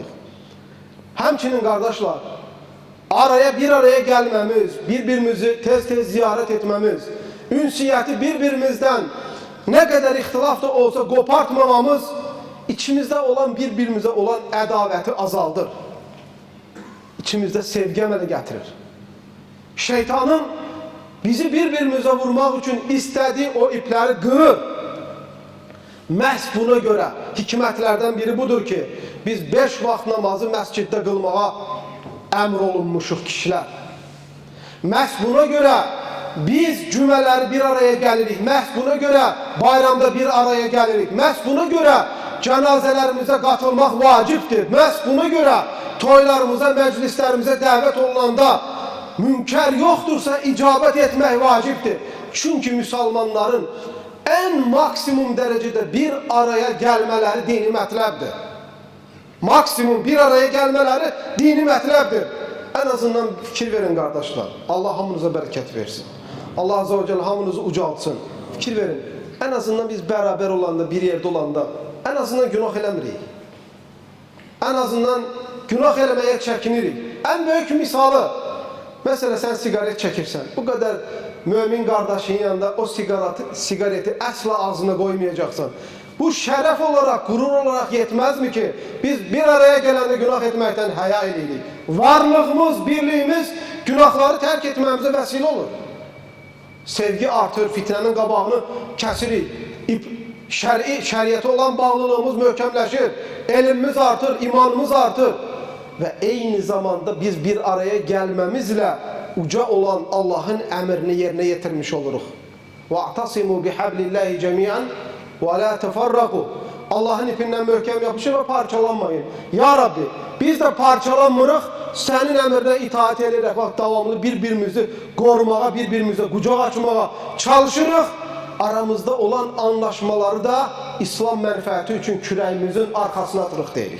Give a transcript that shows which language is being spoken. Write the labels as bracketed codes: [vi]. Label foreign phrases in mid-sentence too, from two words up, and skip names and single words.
[tr] Həmçinin kardeşler, bir araya gelmemiz, birbirimizi tez ziyaret etmemiz, ünsiyeti birbirimizden ne kadar ihtilaf da olsa kopartmamamız, içimizde olan birbirimize olan ədavəti azaldır. [az] İçimizde sevgi əmələ getirir. [tr] Şeytanın bizi birbirimize vurmak için istediği o ipleri kırır. [az] Məhz buna göre hikmətlərdən biri budur ki, biz 5 vaxt namazı məsciddə qılmağa əmr olunmuşuq kişilər. Məhz buna görə biz cümələri bir araya gəlirik. Məhz buna görə bayramda bir araya gəlirik. Məhz buna görə cənazələrimizə qatılmaq vacibdir. Məhz buna görə toylarımıza, məclislərimizə dəvət olunanda münkər yoxdursa icabət etmək vacibdir. Çünki müsəlmanların ən maksimum dərəcədə bir araya gəlmələri dini mətləbdir. Maksimum bir araya gəlmələri dini mətləbdir. Ən azından fikir verin qardaşlar. Allah hamınıza bərəkət versin. [ar] الله عزّ وجلّ [az] hamınızı ucaltsın. Fikir verin. En azından biz beraber olanda, bir yerde olanda en azından günah eləmirik. En azından günah eləməyə çəkinirik. En büyük misalı, mesela sen sigaret çəkirsən. [tr] Bu kadar mümin kardeşin yanında o sigareti asla ağzına koymayacaksan. Bu şərəf olarak, gurur olarak yetmez mi ki [az] biz bir araya gelende günah etməkdən həya edirik. [tr] Varlığımız, birliğimiz günahları terk etmemize vesile olur. [az] Sevgi artır, fitnenin qabağını kəsirik. Şəriyyətə olan bağlılığımız möhkəmləşir. Elmimiz artır, imanımız artır. Və eyni zamanda biz bir araya gəlməmizlə uca olan Allahın əmrini yerinə yetirmiş oluruq. [ar] وَاَعْتَصِمُوا بِحَبْلِ اللّٰهِ جَمِيعًا وَلَا تَفَرَّقُوا [az] Allahın ipindən möhkəm yapışın və parçalanmayın. Ya Rabbi, biz də parçalanmırıq, sənin əmrinə itaat edirik. Bak, davamlı bir-birimizi qorumağa, bir-birimize qucaq açmağa çalışırıq. Aramızda olan anlaşmaları da İslam mənfəəti üçün kürəyimizin arxasına atırıq deyirik.